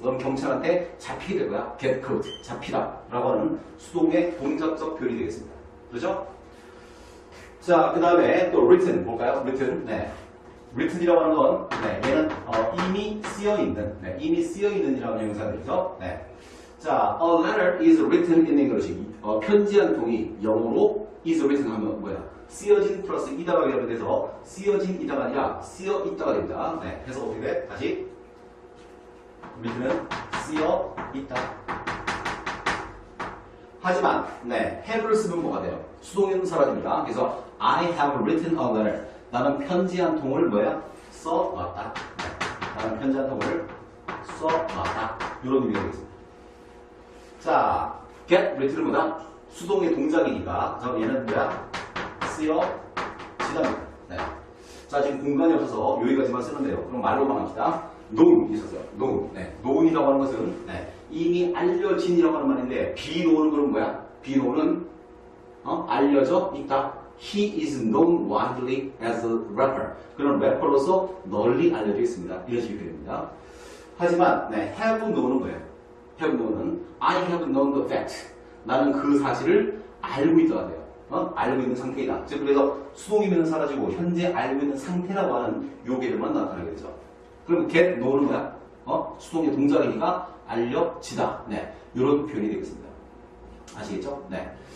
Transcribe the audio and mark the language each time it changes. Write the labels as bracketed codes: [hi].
[ko] 넌 경찰한테 잡히게 될 거야. [en] get caught. 잡히다. [ko] 라고 하는 수동의 동작적 표현이 되겠습니다. 그렇죠? 자, 그 다음에 또 written 볼까요? written. 네. written이라고 하는 건, 네, 얘는 이미 쓰여있는, 네, 이미 쓰여있는이라는 형용사들이죠. 네. [en] 자, a letter is written in English. [ko] 편지 한 통이 영어로 is written 하면 뭐야? 쓰여진 플러스 이다가 결합돼서 쓰여진 이다가 아니라 쓰여 있다가 됩니다. 네, 해서 어떻게 돼? 다시 written은 쓰여 있다. 하지만 네, have를 쓰면 뭐가 돼요? 수동형은 사라집니다. [en] 그래서 I have written a letter. [ko] 나는 편지 한 통을 뭐야? 써왔다. 네, 나는 편지 한 통을 써왔다. 이런 의미가 되겠습니다. 자, get written을 보다 수동의 동작이니까 그래서 얘는 뭐야? 쓰여지답니다. 네. 자, 지금 공간이 없어서 여기까지만 쓰는데요. 그럼 말로만 합시다. known 있었어요. known. 네. known이라고 하는 것은 네, 이미 알려진이라고 하는 말인데 be known은 그럼 뭐야? be known은 알려져 있다. [en] He is known widely as a rapper. [ko] 그런 래퍼로서 널리 알려져 있습니다. 이런 식이 됩니다. 하지만 네, have known은 뭐예요? [en] have known은 I have known the fact. [ko] 나는 그 사실을 알고 있다가 돼요. 알고 있는 상태이다. 즉 그래서 수동이면 사라지고 현재 알고 있는 상태라고 하는 요 개념만 나타나게 되죠. 그럼 get know는 뭐야? 수동의 동작이니까 알려지다. 네, 이런 표현이 되겠습니다. 아시겠죠? 네.